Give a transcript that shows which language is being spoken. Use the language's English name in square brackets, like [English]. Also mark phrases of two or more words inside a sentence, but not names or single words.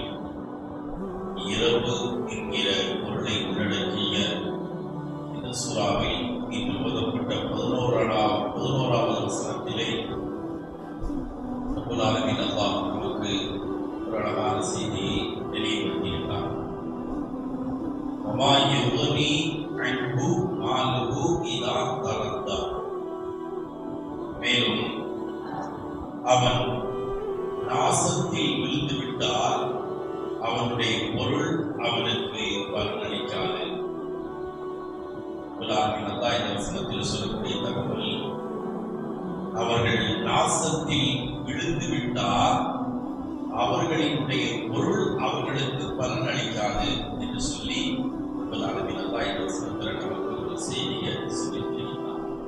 [Tamil] இரவு என்கிற பொருளை உள்ளடக்கிய இந்த சூறாவில் இன்று ஓதப்பட்ட 11வது வசனத்திலே [Arabic] رب العالمين [Tamil] அல்லாஹ் நமக்கு ஒரு அழகான செய்தியை தெளிவுபடுத்தியிருக்கிறார். [Arabic] وما يغني عنه ماله إذا تردى. [Tamil] மேலும் அவன் நாசத்தில் விழுந்து விட்டால் அவனுடைய பொருள் அவனுக்கு பலனளிக்காது. இந்த வசனத்தில் சொல்லக்கூடிய தகவல், அவர்கள் நாசத்தில் விழுந்து விட்டால் அவர்களினுடைய பொருள் அவர்களுக்கு பலனளிக்காது என்று சொல்லி இந்த வசனத்தில் நமக்கு ஒரு செய்தியை சொல்லியிருக்கிறார்.